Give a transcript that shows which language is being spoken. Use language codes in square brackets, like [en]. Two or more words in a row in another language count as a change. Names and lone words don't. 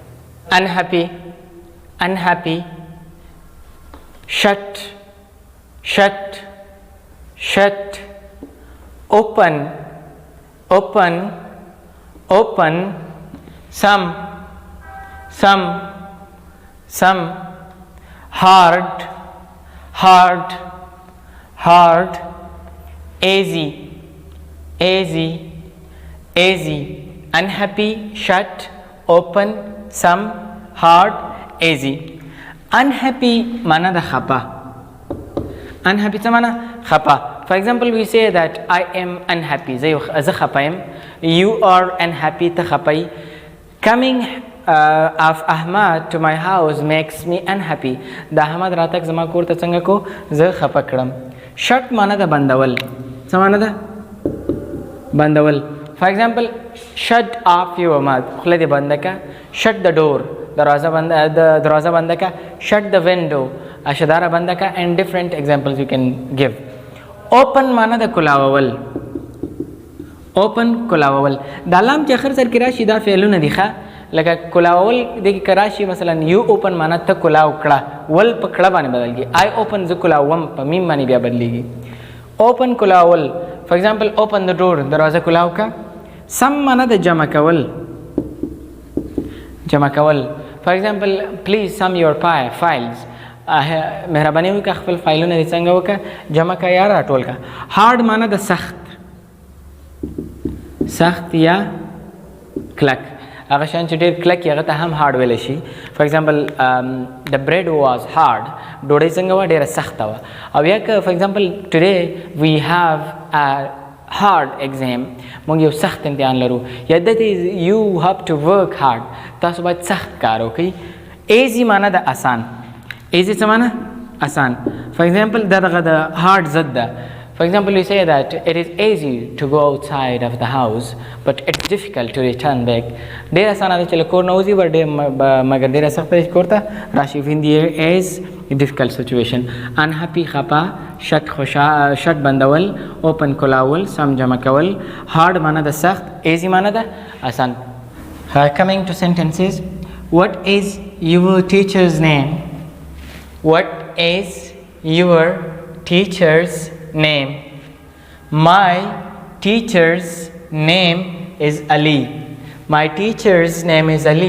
[en] unhappy shut open some hard easy unhappy shut open some hard easy unhappy [ps] معنا د خپه [en] unhappy [ps] څه معنا خپه [en] for example we say that I am unhappy [ps] زه خپه یم [en] you are unhappy [ps] ته خپه [en] coming [ps] of Ahmad to my house makes me unhappy د احمد راتګ زما کور ته څنګه کو زه خپه کړم shut معنا د بندول څه معنا ده بندول for [en] example shut off your mouth [ps] خوله دې بنده کا [en] shut the door [ps] دروازه بنده کا [en] shut the window [ps] اشداره بنده کا [en] and different examples you can give [ps] open معنا د کلاوول open کلاوول دا لام چې اخر سر کې راشي دا فعلونه دي ښه لکه کلاوول د کې کراشي مثلا [en] you open [ps] معنا ته کلاو کړه ول په کړه باندې بدلږي [en] I open [ps] زه کلاوم په میم باندې بیا بدلېږي open کلاوول [en] for example open the door [ps] دروازه کلاو کا some معنا د جمع کول [en] for example please sum your files [ps] مهرباني وکړه خپل فایلونه دې څنګه وکړه جمع کا یا راټول کا hard معنا د سخت یا کلک هغه شان چې ډېر کلک هغه ته هم hard ویلی شي [en] for example the bread was [ps] hard ډوډۍ څنګه وه ډېره سخته وه او یا که [en] for example today we have a hard exam [ps] موږ یو سخت امتحان لرو یا دته [en] you have to work hard [ps] تاسو باید سخت کار وکړئ easy معنا د آسان easy څه معنا آسان for example دغه د hard ضد ده [en] for example we say that it is easy to go outside of the house but it's difficult to return back [ps] ډېر اسانه ده چې له کور نه وځي مګر ډېره سخته ده چې کور ته راشي [en] in the is a difficult situation unhappy خپه shut بندول open کلاول some [ps] جمع کول [en] hard [ps] معنا د سخت [en] easy [ps] معنا د آسان [en] coming to sentences what is your teacher's name What is your teacher's name? My teacher's name is Ali. My teacher's name is Ali.